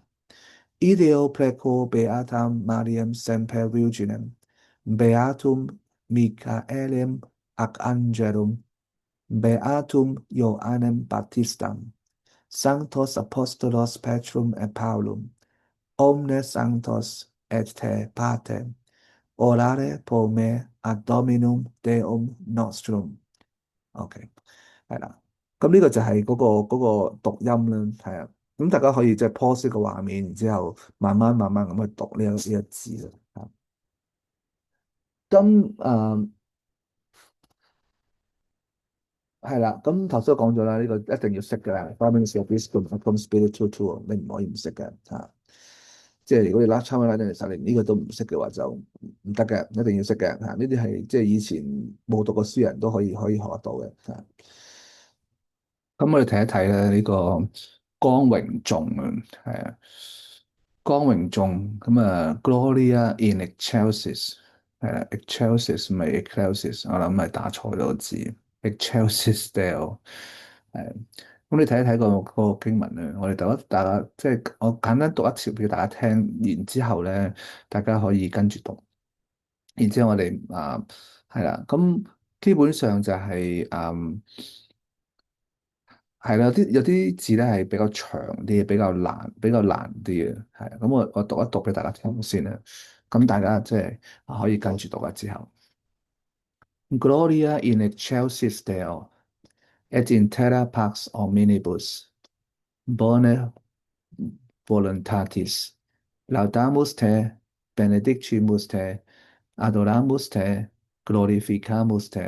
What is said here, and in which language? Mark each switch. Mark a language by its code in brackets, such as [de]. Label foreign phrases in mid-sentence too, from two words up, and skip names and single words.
[la] Ideo preco beatam Mariam semper virginem, beatum Michaelem ac angelum, beatum Ioannem Baptistam, sanctos apostolos Petrum et Paulum, omnes sanctos et te pater, orare pro me ad Dominum Deum nostrum。 [yue] OK，係啦，咁呢個就係嗰個讀音啦，係啊，咁大家可以即係 pause 個畫面，然之後慢慢咁去讀呢一字啦。啊咁係啦，咁頭先都講咗啦，呢個一定要識嘅啦 [en] f a r m i n g of this from spiritual tool， [yue] 你唔可以唔識嘅嚇。即係如果你參加拉丁嘅實練呢個都唔識嘅話，就唔得嘅，一定要識嘅嚇。呢啲係即係以前冇讀過書人都可以學得到嘅嚇。咁我哋睇一睇咧呢個光榮頌啊，係啊，光榮頌咁啊 ， [la] Gloria in excelsis [yue] 係啦，excelsis 唔係 excelsis，我諗係打錯咗個字 ， [la] excelsis Deo [yue] 係。咁你睇一睇個經文咧，我哋大家即係我簡單讀一次俾大家聽，然之後咧大家可以跟住讀，然之後我哋係啦，咁基本上就係係啦，有啲字咧係比較長啲，比較難啲嘅，係。咁我讀一讀俾大家聽先啦。咁大家即係可以跟住讀啦之後。 [la] Gloria in excelsis Deo, et in terra pax omnibus, bone voluntatis. Laudamus te, benedictimus te, adoramus te, glorificamus te.